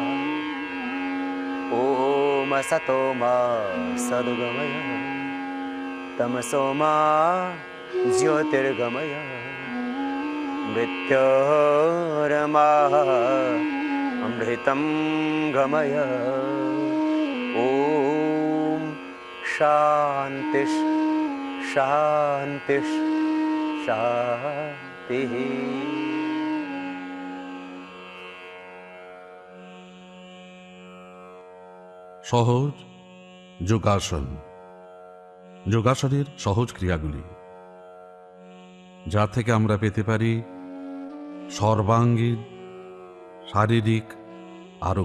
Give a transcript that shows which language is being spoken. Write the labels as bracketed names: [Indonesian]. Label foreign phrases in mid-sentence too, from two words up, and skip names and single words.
[Sanskrit] ॐ असतो मा सद्गमय तमसो मा ज्योतिर्गमय मृत्योर्मामृतं गमय। ॐ शान्तिः शान्तिः शान्तिः। [Bangla] সহজ যোগাসন। যোগাসনের সহজ ক্রিয়াগুলি, যা থেকে আমরা পেতে পারি সর্বাঙ্গীন শারীরিক আরোগ্য।